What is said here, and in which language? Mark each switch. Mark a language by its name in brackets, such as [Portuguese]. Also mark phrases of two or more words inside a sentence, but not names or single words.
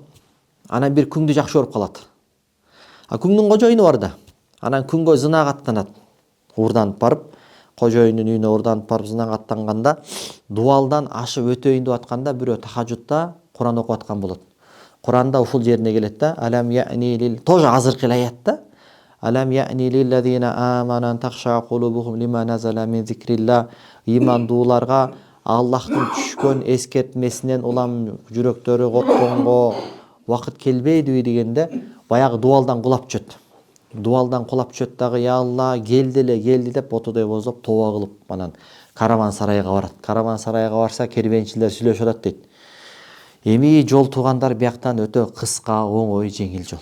[Kyrgyz] Анан бир күңдү жакшы көрүп калат. А күңдүн кожоюну бар да. Анан күнгө зына каттанат. Уурданып барып, кожоюнун үйүнө урданып барып зынданга аттанганда, дуалдан ашып өтөйүн деп атканда бирөө тахажжудта Куран окуп аткан болот. Куранда ушул жерине келет да, [Arabic] ألم يأن لل, [Kyrgyz] тоже азыркы аят да. [Arabic] ألم يأن للذين آمنوا أن تخشع قلوبهم لما نزل من ذكر الله. [Kyrgyz] Имандууларга Аллахтын түшкөн эскертмесинен улам жүрөктөрү коркконго убакыт келбейдиби дегенде, баягы дуалдан кулап түшөт. Дуалдан кулап түшөт дагы, я Алла, келди деп ботодой бозоп тооба кылып анан караван сарайга барат. Караван сарайга барса, кербенчилер сүйлөшүп атат дейт. Эми жол туугандар, бияктан өтө кыска, оңой, жеңил жол.